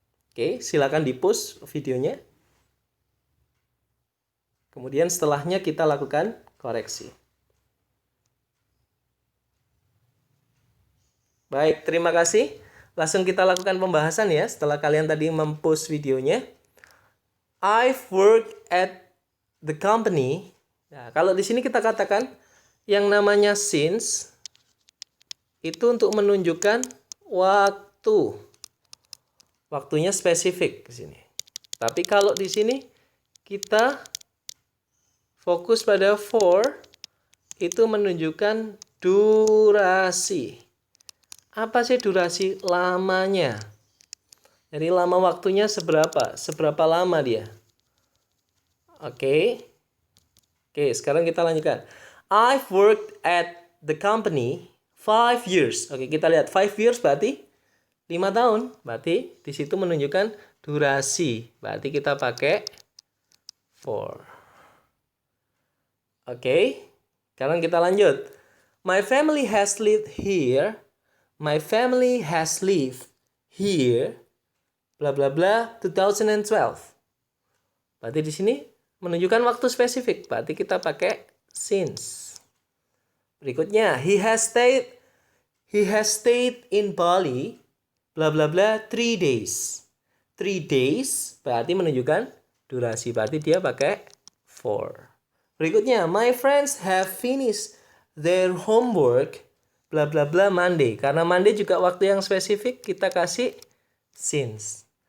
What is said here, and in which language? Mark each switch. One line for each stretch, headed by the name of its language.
Indonesian: Oke, silakan di-pause videonya. Kemudian setelahnya kita lakukan koreksi. Baik, terima kasih. Langsung kita lakukan pembahasan ya setelah kalian tadi mem-pause videonya.
English: I've worked at the company.
Indonesian: Nah, kalau di sini kita katakan yang namanya since itu untuk menunjukkan waktu. Waktunya spesifik di sini. Tapi kalau di sini kita fokus pada for, itu menunjukkan durasi. Apa sih durasi? Lamanya. Jadi lama waktunya seberapa? Seberapa lama dia? Oke. Oke, sekarang kita lanjutkan.
English: I've worked at the company 5 years.
Indonesian: Oke, kita lihat
English: 5 years
Indonesian: berarti 5 tahun. Berarti di situ menunjukkan durasi. Berarti kita pakai for. Oke. Sekarang kita lanjut.
English: My family has lived here. My family has lived here.
Indonesian: Bla bla bla 2012. Berarti di sini menunjukkan waktu spesifik. Berarti kita pakai since. Berikutnya,
English: he has stayed in Bali bla bla bla 3 days. 3 days
Indonesian: berarti menunjukkan durasi. Berarti dia pakai for. Berikutnya,
English: my friends have finished their homework bla bla bla Monday.
Indonesian: Karena Monday juga waktu yang spesifik, kita kasih since.